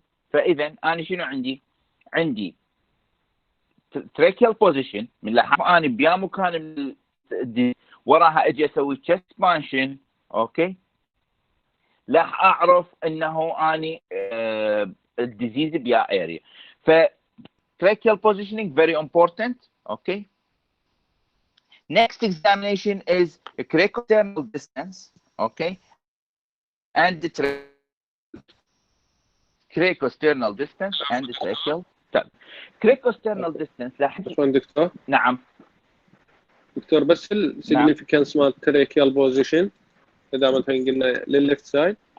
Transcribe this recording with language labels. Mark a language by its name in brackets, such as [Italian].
[Arabic] فاذا انا شنو عندي tracheal position من لاحظ انا بيا مكان من وراها اجي اسوي chest expansion. اوكي، راح اعرف انه اني الديزيز بيا اريا. [English] ف tracheal positioning very important. okay, next examination is cricosternal distance. okay, and the cricosternal distance and the tracheal tug. cricosternal distance [Arabic] شلون دكتور؟ نعم دكتور بس السيجنيفيكانس مال التراكيال بوزيشن اذا مثلا قلنا للليفت سايد